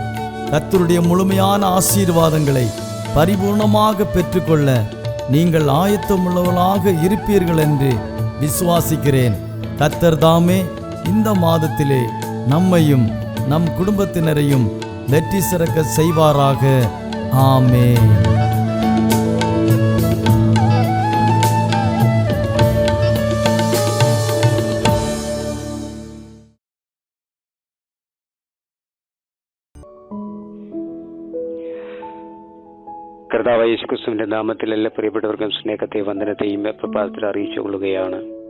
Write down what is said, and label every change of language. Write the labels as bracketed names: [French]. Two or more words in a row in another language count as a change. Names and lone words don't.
[Tamil] கர்த்தருடைய முழுமையான ஆசீர்வாதங்களை பரிபூர்ணமாக பெற்றுக்கொள்ள நீங்கள் ஆயத்தமுள்ளவர்களாக இருப்பீர்கள் என்று விசுவாசிக்கிறேன். கர்த்தர் தாமே இந்த மாதத்திலே நம்மையும் நம் குடும்பத்தினரையும் வெற்றி சிறக்க செய்வாராக. ஆமென். [Malayalam] കർത്താവായ യേശുക്രിസ്തുവിന്റെ നാമത്തിൽ എല്ലാ പ്രിയപ്പെട്ടവർക്കും സ്നേഹത്തെ വന്ദനത്തെയും പ്രഭാതത്തിൽ അറിയിച്ചു കൊള്ളുകയാണ്.